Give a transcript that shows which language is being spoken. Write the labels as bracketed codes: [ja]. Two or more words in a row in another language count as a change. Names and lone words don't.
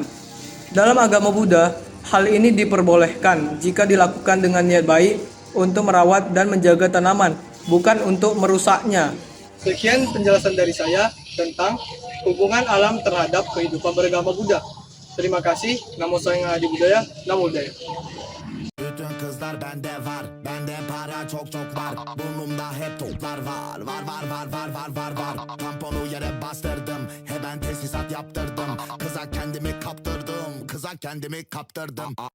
[id] Dalam agama Buddha, hal ini diperbolehkan jika dilakukan dengan niat baik untuk merawat dan menjaga tanaman, bukan untuk merusaknya. Sekian penjelasan dari saya tentang hubungan alam terhadap kehidupan beragama Buddha. Terima kasih. Namo Sayang Adi Budaya. Namo Buddhaya. [tr] Bütün kızlar bende var, bende para çok var. Burnumda hep toplar var, var. Tamponu yere bastırdım, hemen tesisat yaptırdım. Kıza kendimi kaptırdım.